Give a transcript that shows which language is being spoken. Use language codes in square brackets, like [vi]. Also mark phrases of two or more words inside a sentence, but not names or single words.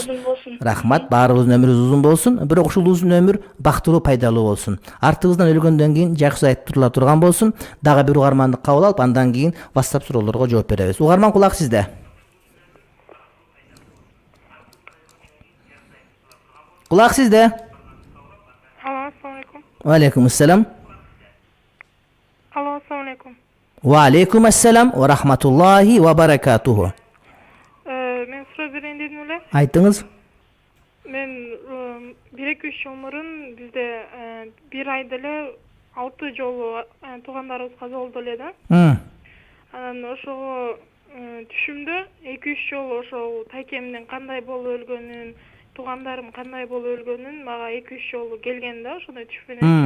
[ky] Рахмат, баарыбыздын өмүрүбүз узун болсун, бирок ушул узун өмүр бактылуу, пайдалуу болсун. Артыбыздан өлгөндөн кийин жакшы айтып турган болсун. Дагы бир угарманды кабыл алып, андан кийин WhatsApp суроолорго жооп беребиз. Угарман, кулак сизде. Кулак сизде. Алло, [ar] السلام عليكم. وعليكم السلام. Алло, السلام عليكم. وعليكم السلام ورحمة الله وبركاته. [ky] Мен суроо берейин дедим эле. Айтыңыз. Мен 1-2 жыл мурун бизде бир айда эле 6 жолу туугандарыбыз каза болду эле да. Анан ошого түшүмдө 2-3 жолу ошол тайкемдин кандай болуп өлгөнүн, туугандарым кандай болуп өлгөнүн мага 2-3 жолу келген да, ошондой түш менен.